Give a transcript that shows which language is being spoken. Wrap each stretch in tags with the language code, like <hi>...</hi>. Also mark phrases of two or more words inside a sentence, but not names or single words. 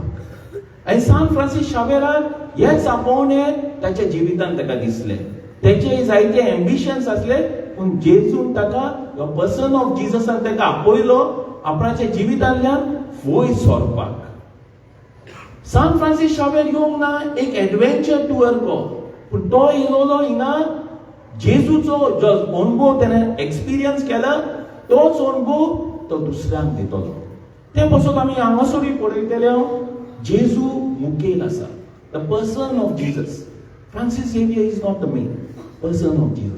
<kok>आनी सांत फ्रांसीस शावेराक हेच आपोवणें ताच्या जिवितांत ताका दिसलें. तेचे जायते एम्बिशन्स आसले, पूण जेजून ताका</kok> <en>person of Jesus</en> <kok>ताका आपयलो आपणाच्या जिवितांतल्यान वयर सरपाक. सांत फ्रांसीस शावेर येवंक ना एक</kok> <en>adventure tour</en> <kok>को, पूण तो येयलो हिंगा जेजूचो जो अनुभव तेणें एक्सपिरियन्स केला तोच अनुभव तो दुसऱ्यांक दितलो. ते पासून आमी हांगासरूय पळयतले जेजू मुखेल आसा.</kok> <en>The person of Jesus. Francis Xavier is not the main person of Jesus.</en>